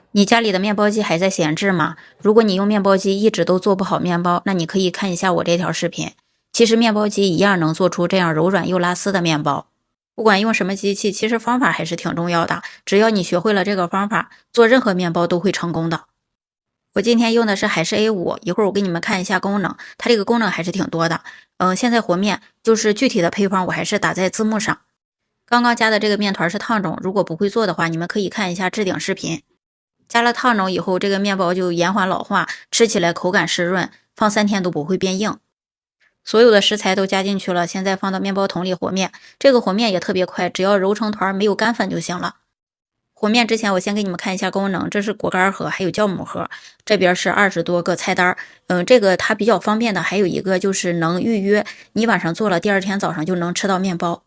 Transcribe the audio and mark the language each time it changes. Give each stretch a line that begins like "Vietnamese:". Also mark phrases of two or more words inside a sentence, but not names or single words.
Chinese: 你家裡的麵包機還在閒置嗎？如果你用麵包機一直都做不好麵包，那你可以看一下我這條視頻。其實麵包機一樣能做出這樣柔軟又拉絲的麵包。不管用什麼機器，其實方法還是挺重要的。只要你學會了這個方法，做任何麵包都會成功的。我今天用的是海式 A5，一會兒我給你們看一下功能，它這個功能還是挺多的。现在和面就是具體的配方我還是打在字幕上。刚刚加的這個麵團是燙種，如果不會做的話，你們可以看一下置頂視頻。加了燙種以後，這個麵包就延緩老化，吃起來口感濕潤，放3天都不會變硬。所有的食材都加進去了，現在放到面包桶裡和面。这個和面也特別快，只要揉成團沒有乾粉就行了。和面之前我先給你們看一下功能，這是果乾盒還有酵母盒，這邊是20多個菜單。這個它比較方便的還有一個就是能預約，你晚上做了第二天早上就能吃到面包。